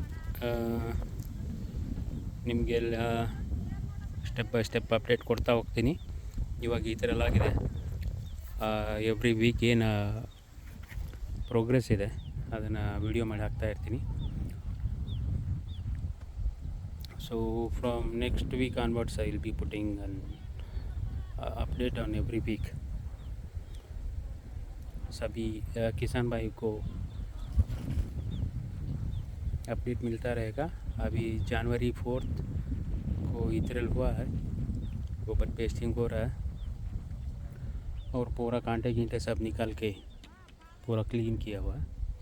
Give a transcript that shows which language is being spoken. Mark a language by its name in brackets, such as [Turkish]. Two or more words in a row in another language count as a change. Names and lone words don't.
[Kannada] ನಿಮಗೆಲ್ಲ [English] step by step update [Kannada] ಕೊಡ್ತಾ ಹೋಗ್ತೀನಿ. ಇವಾಗ ಈ ಥರ ಎಲ್ಲ ಆಗಿದೆ. [English] every week [Kannada] ಏನು ಪ್ರೋಗ್ರೆಸ್ ಇದೆ ಅದನ್ನು ವಿಡಿಯೋ ಮಾಡಿ ಹಾಕ್ತಾ ಇರ್ತೀನಿ. [English] So from next week onwards I will be putting an update on every week. [Hindi] सभी किसान भाई को अपडेट मिलता रहेगा. अभी January 4th को इतरल हुआ है, गोबर पेस्टिंग हो रहा है और पूरा कांटे गिंटे सब निकाल के पूरा क्लीन किया हुआ है.